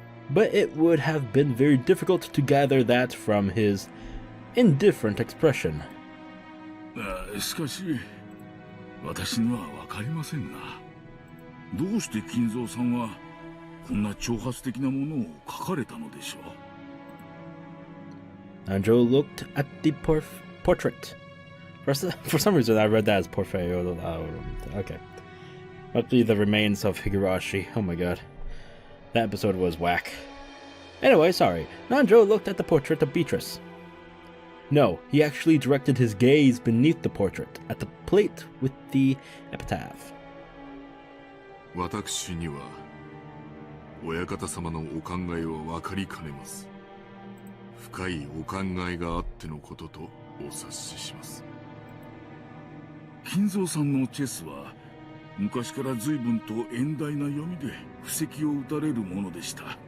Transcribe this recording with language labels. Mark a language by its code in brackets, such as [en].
[en] But it would have been very difficult to gather that from his indifferent expression. [ja] しかし、私にはわかりませんな。どうして金蔵さんはこんな挑発的なものを書かれたのでしょう。 [en] Nanjo looked at the portrait. For some reason, I read that as portrait. Okay. Must be the remains of Higurashi. Oh my god. That episode was whack. Anyway, sorry. Nanjo looked at the portrait of Beatrice. No, he actually directed his gaze beneath the portrait, at the plate with the epitaph. [ja] 私には親方様のお考えは分かりかねます。深いお考えがあってのこととお察しします。金蔵さんのチェスは昔から随分と遠大な読みで布石を打たれるものでした。